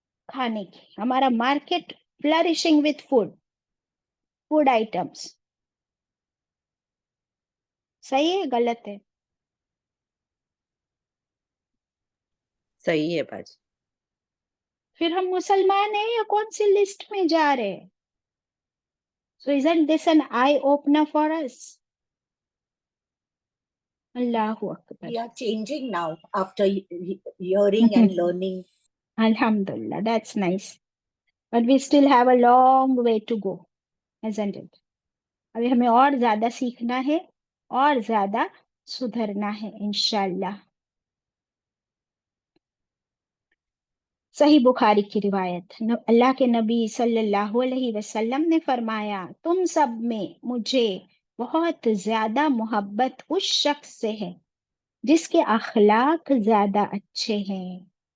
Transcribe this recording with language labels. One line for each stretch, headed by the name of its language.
Hindi: खाने की, हमारा market
English: Flourishing with food items.
Hindi: सही है गलत है? सही है बाजी। फिर हम मुसलमान हैं या कौन सी लिस्ट में जा रहे हैं?
English: So isn't this an eye opener for us? Allahu Akbar. We are changing now after hearing and learning. Alhamdulillah, that's nice. But we still have a long way to go, isn't it?
Hindi: अभी हमें और ज्यादा सीखना है और ज्यादा सुधरना है इंशाल्लाह। सही बुखारी की रिवायत, अल्लाह के नबी सल्लल्लाहु अलैहि वसल्लम ने फरमाया, तुम सब में मुझे बहुत ज्यादा मोहब्बत उस शख्स से है जिसके अखलाक ज्यादा अच्छे हैं।